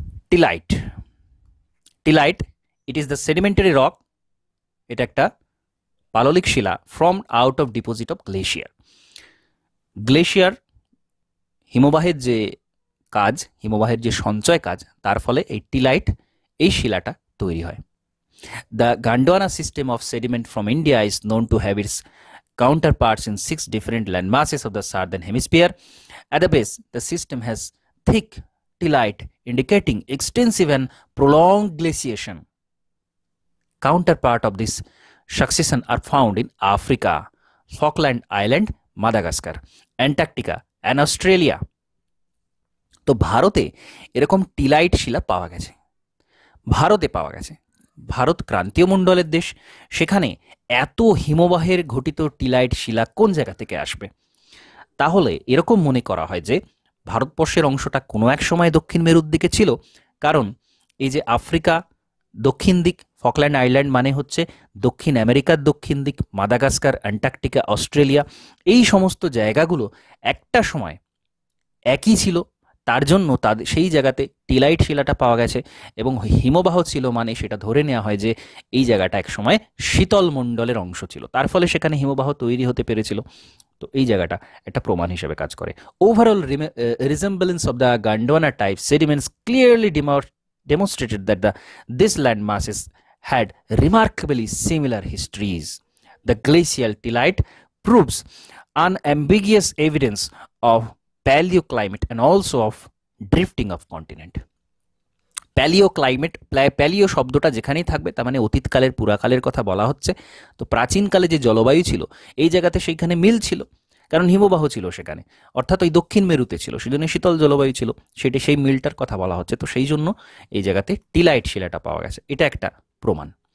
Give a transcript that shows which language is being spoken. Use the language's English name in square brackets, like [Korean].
[English] Tillite, it is the sedimentary rock. [Bangla] এটা একটা পাললিক শিলা [English] from out of deposit of glacier [Bangla] হিমবাহের যে কাজ, হিমবাহের যে সঞ্চয় কাজ, তার ফলে এই টিলাইট, এই শিলাটা তৈরি হয়। [English] The Gondwana system of sediment from India is known to have its counterparts in 6 different landmasses of the southern hemisphere. At the base, the system has thick tillite indicating extensive and prolonged glaciation. Counterpart of this succession are found in Africa, Falkland Island, Madagascar, Antarctica and Australia. [Bangla] তো ভারতে এরকম টিলাইট শিলা পাওয়া গেছে, ভারত ক্রান্তীয় মণ্ডলের দেশ, সেখানে এত হিমবাহের ঘটিত টিলাইট শিলা কোন জায়গা থেকে আসবে? তাহলে এরকম মনে করা হয় যে ভারতবর্ষের অংশটা কোনো এক সময় দক্ষিণ মেরুর দিকে ছিল, কারণ এই যে আফ্রিকা দক্ষিণ দিক, ফকল্যান্ড আইল্যান্ড মানে হচ্ছে দক্ষিণ আমেরিকার দক্ষিণ দিক, মাদাগাস্কার, অ্যান্টার্কটিকা, অস্ট্রেলিয়া, এই সমস্ত জায়গাগুলো একটা সময় একই ছিল, তার জন্য তাদের সেই জায়গাতে টিলাইট শিলাটা পাওয়া গেছে এবং হিমবাহ ছিল মানে সেটা ধরে নেওয়া হয় যে এই জায়গাটা এক সময় শীতল মণ্ডলের অংশ ছিল, তার ফলে সেখানে হিমবাহ তৈরি হতে পেরেছিল। তো এই জায়গাটা একটা প্রমাণ হিসেবে কাজ করে। [English] Overall resemblance of the Gondwana type sediments clearly demonstrated that this land masses had remarkably similar histories. The glacial tillite proves unambiguous evidence of paleoclimate and also of drifting of continent. [Bangla] প্যালিওক্লাইমেট, paleo শব্দটা যেখানেই থাকবে তার মানে অতীতকালের পুরাকালের কথা বলা হচ্ছে। তো প্রাচীনকালে যে জলবায়ু ছিল এই জায়গাতে সেইখানে মিল ছিল, কারণ হিমবাহ ছিল সেখানে, অর্থাৎ ওই দক্ষিণ মেরুতে ছিল, সেজন্য শীতল জলবায়ু ছিল, সেটা সেই মিলটার কথা বলা হচ্ছে। তো সেই জন্য এই জায়গাতে টিলাইট শিলাটা পাওয়া গেছে, এটা একটা প্রমাণ।